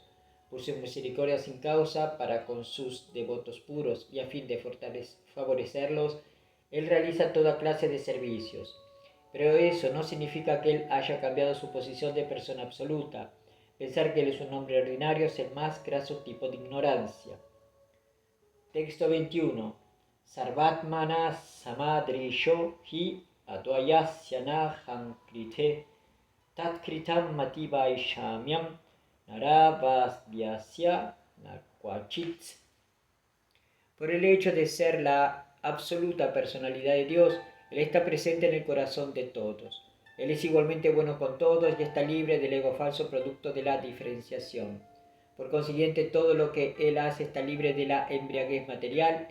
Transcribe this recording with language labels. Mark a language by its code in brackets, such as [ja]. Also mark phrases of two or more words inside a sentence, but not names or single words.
[es] Por su misericordia sin causa para con sus devotos puros y a fin de favorecerlos, Él realiza toda clase de servicios. Pero eso no significa que Él haya cambiado su posición de persona absoluta. Pensar que Él es un hombre ordinario es el más graso tipo de ignorancia. Texto 21. [sa] सर्वात्मना समदृशो हि अद्वयस्य कृते तत्कृतं मतिवैषम्यं नरवस्यस्य नक्वचित्. [es] Por el hecho de ser la absoluta personalidad de Dios, Él está presente en el corazón de todos. Él es igualmente bueno con todos y está libre del ego falso producto de la diferenciación. Por consiguiente, todo lo que Él hace está libre de la embriaguez material.